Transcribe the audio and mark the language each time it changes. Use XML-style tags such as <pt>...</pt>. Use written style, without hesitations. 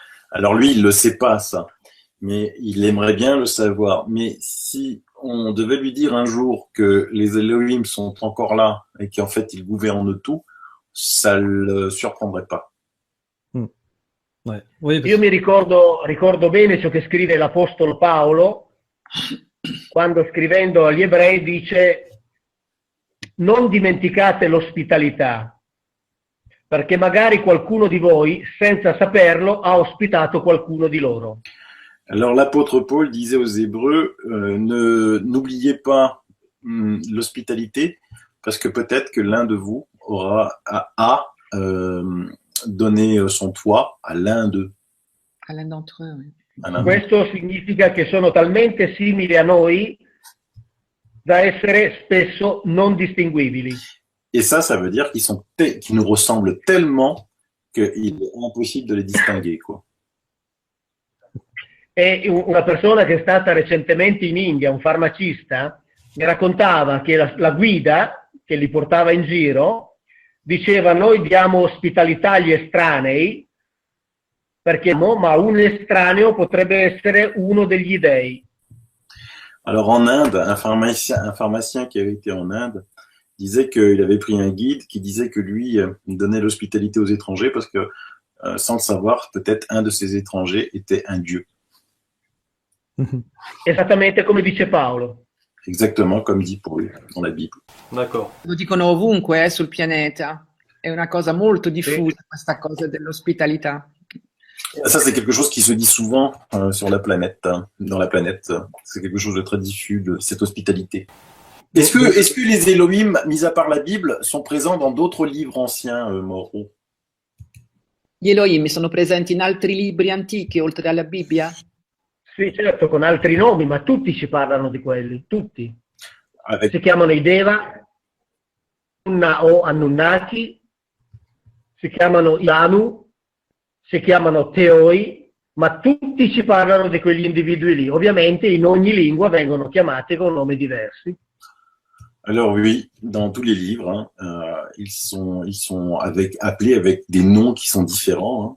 <fr>Alors lui, il le sait pas ça, mais il aimerait bien le savoir. Mais si on devait lui dire un jour que les Elohim sont encore là et qu'en fait ils gouvernent tout, ça le surprendrait pas. Ouais. Oui,</fr> <it>Io mi ricordo bene ciò che scrive l'Apostolo Paolo quando scrivendo agli ebrei dice: non dimenticate l'ospitalità, perché magari qualcuno di voi, senza saperlo, ha ospitato qualcuno di loro.</it> <fr>Alors l'apôtre Paul disait aux Hébreux, n'oubliez pas l'hospitalité, parce que peut-être que l'un de vous a donné son toit à l'un d'eux. À l'un d'entre eux, oui.</fr> <it>Questo significa che sono talmente simili a noi da essere spesso non distinguibili.</it> <fr>Et ça veut dire qu'ils nous ressemblent tellement qu'il est impossible de les distinguer, quoi.</fr> <it>E una persona che è stata recentemente in India, un farmacista, mi raccontava che la guida che li portava in giro diceva: noi diamo ospitalità agli estranei, perché ma un estraneo potrebbe essere uno degli dei.</it> <fr>Alors en Inde, un pharmacien qui avait été en Inde disait qu'il avait pris un guide qui disait que lui donnait l'hospitalité aux étrangers parce que, sans le savoir, peut-être un de ces étrangers était un dieu.</fr> <it>Esattamente come dice Paolo.</it> <fr>Exactement comme dit pour lui dans la Bible. D'accord.</fr> <it>Lo dicono ovunque sul pianeta. È una cosa molto diffusa questa cosa dell'ospitalità.</it> <fr>Ça, c'est quelque chose qui se dit souvent sur la planète, dans la planète. C'est quelque chose de très diffus, de cette hospitalité. Est-ce que les Elohim, mis à part la Bible, sont présents dans d'autres livres anciens, Mauro?</fr> <it>Gli Elohim sono presenti in altri libri antichi oltre alla Bibbia? Sì, certo, con altri nomi, ma tutti ci parlano di quelli, tutti.</it> <fr>Avec...</fr> <it>Si chiamano i Deva, Anunna o Anunnaki, si chiamano i Anu, si chiamano Teoi, ma tutti ci parlano di quegli individui lì. Ovviamente in ogni lingua vengono chiamati con nomi diversi.</it> <fr>Alors oui, dans tous les livres, ils sont appelés avec des noms qui sont différents.</fr>